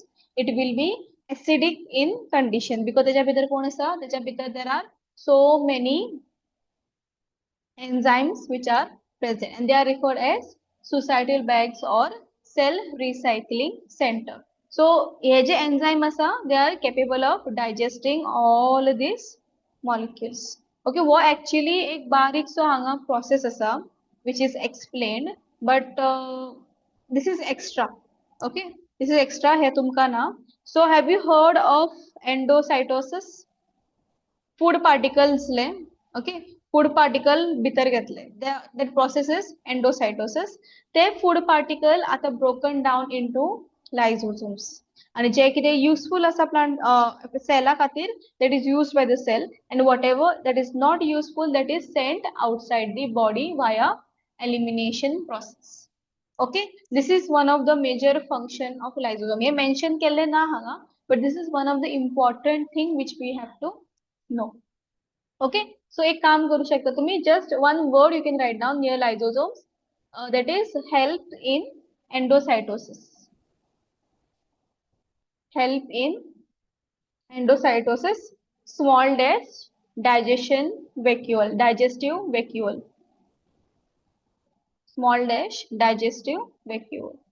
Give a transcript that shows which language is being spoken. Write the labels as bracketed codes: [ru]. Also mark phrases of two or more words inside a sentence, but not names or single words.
[en] It will be acidic in condition because there are so many enzymes which are present and they are referred as suicidal bags or cell recycling center. So [kok] हे जे enzyme असा [en] they are capable of digesting all these molecules. Okay, वो actually [kok] एक बारीक सो हांगा [en] process असा which is explained, but this is extra. Okay, this is extra [kok] हे तुमका ना. [en] So have you heard of endocytosis? Food particles ले, okay, food particle [kok] भितर घेतले, [en] that process is endocytosis. ते food particle आता broken down into lysosomes [kok] आणि जे किती [en] useful असा plant cell खातीर that is used by the cell, and whatever that is not useful that is sent outside the body via elimination process. Okay, this is one of the major function of lysosome. [kok] हे mention केले ना हांगा, [en] but this is one of the important thing which we have to know. Okay, so [kok] एक काम करू शकता तुम्ही, [en] just one word you can write down near lysosomes, that is help in endocytosis. Help in endocytosis, small dash digestion vacuole, digestive vacuole, small dash digestive vacuole.